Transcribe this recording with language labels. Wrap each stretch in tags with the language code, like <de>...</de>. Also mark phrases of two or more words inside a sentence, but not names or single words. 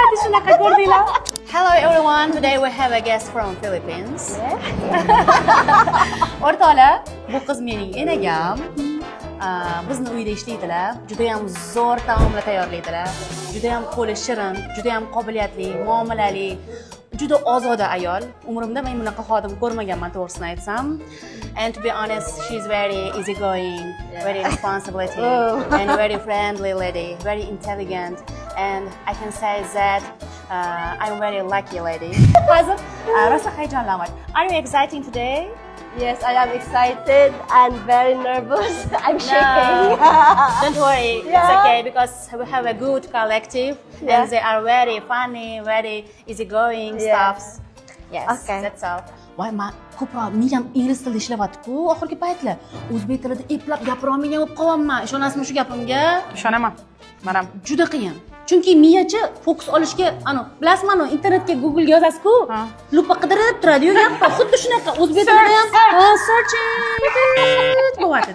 <uz>qanaqa ko'rdinglar?</uz> <en>Hello everyone, today we have a guest from Philippines.</en> <uz>O'rtoqlar, bu qiz mening enagam. Bizni uyda ishlaydilar. Juda ham zo'r taomlar tayyorlaydilar. Juda ham qo'li shirin, juda ham qobiliyatli, muomalali, juda ozoda ayol. Umrimda men bunaqa xodim ko'rmaganman, to'g'risini aytsam.</uz> <en>And to be honest, she's very easygoing, very responsibility, and very friendly lady, very intelligent. And I can say that I'm very lucky lady.</en> <uz>Hozir rosa hayajonlanman.</uz> <en>Are you exciting today? Yes, I am excited and very nervous. I'm shaking. Don't worry, it's Yeah. okay because we have a good collective Yeah. and they are very funny, very easygoing Yeah. stuffs. Yes, Okay. that's all.</en> <uz>Voy, men ko'proq miyam ingliz tilida ishlayapti-ku oxirgi paytlar. O'zbek tilida eplab gapira olmagan bo'lib qolyapman. Ishonasizmi shu gapimga? Ishonaman. Mana Juda qiyin. Chunki miyachi fokus olishga, bilasizmi, internetga Google ga yozasiz-ku, lupa qidirib turadi-yu, gapda xuddi shunaqa o'zbek tilida ham search bo'lyapti.</uz>